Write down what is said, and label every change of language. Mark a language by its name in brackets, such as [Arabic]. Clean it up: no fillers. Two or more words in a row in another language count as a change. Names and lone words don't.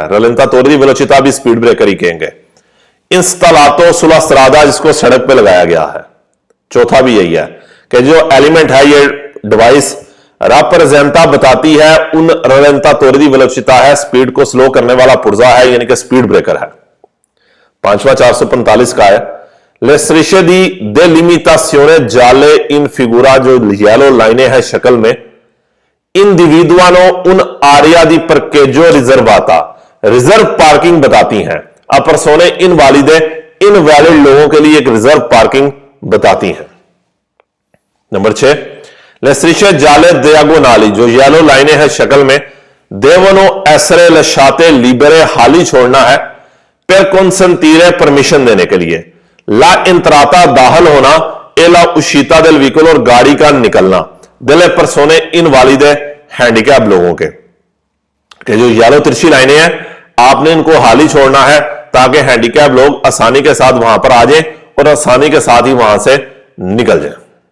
[Italian] rallentatore di velocità [Hindi] भी स्पीड ब्रेकर ही कहेंगे। [Italian] installato sulla strada, [Hindi] जिसको सड़क पे लगाया गया है। चौथा भी यही है कि जो एलिमेंट है, ये डिवाइस राप्रेजेंटा बताती है [Italian] un rallentatore di velocità [Hindi] है, स्पीड को स्लो करने वाला पुर्जा है, यानी कि स्पीड ब्रेकर है। पांचवा 445 का है [Italian] ले strisce di delimitazione gialle in figura, [Hindi] जो येलो लाइनें हैं शक्ल में, [Italian] individuano un area di parcheggio riservata, [Hindi] रिजर्व पार्किंग बताती हैं। [Italian] a persone invalide, [Hindi] इनवैलिड लोगों के लिए एक रिजर्व पार्किंग बताती हैं। [Italian] नंबर 6 le strisce gialle diagonali, [Hindi] जो येलो लाइनें हैं शक्ल में, [Italian] devono essere lasciate libere, [Hindi] खाली छोड़ना है, [Italian] per consentire, [Hindi] परमिशन देने के लिए, [Italian] la entrata [Hindi] दाखिल होना, [Italian] e la uscita del veicolo, [Hindi] और गाड़ी का निकलना, [Italian] delle persone invalide, [Hindi] हैंडीकैप लोगों के, कि जो येलो तिरछी लाइनें हैं आपने इनको खाली छोड़ना है ताकि हैंडीकैप लोग आसानी के साथ वहां पर आ जाएं और आसानी के साथ ही वहां से निकल जाएं।